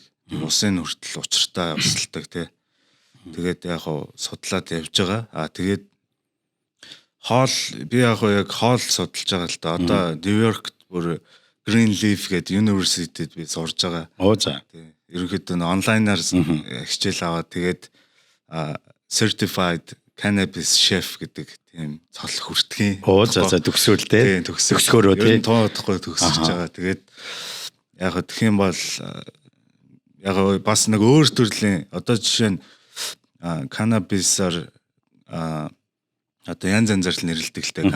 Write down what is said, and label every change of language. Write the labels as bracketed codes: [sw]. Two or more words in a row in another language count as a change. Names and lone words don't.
[mn] Усын хүртэл учиртай усалдаг тий. Тэгээд яг судлаад явж байгаа. Тэгээд хоол би яг хоол судалж байгаа л да. Одоо Нью-Йоркт бүр Greenleaf гэдэг universityд би сурж байгаа. За. Ерөнхийдөө онлайнаар хичээл аваад тэгээд [en] certified cannabis chef [mn] гэдэг тийм цол хүртгийн. За төгсөөл те. Төгсгөөрөө те. Тоодохгүй төгсөж байгаа. Тэгээд яг гэх юм бол яг бас нэг өөр төрлийн одоо жишээ нь cannabis-аар одоо янз янзаар л нэрлэдэг л те.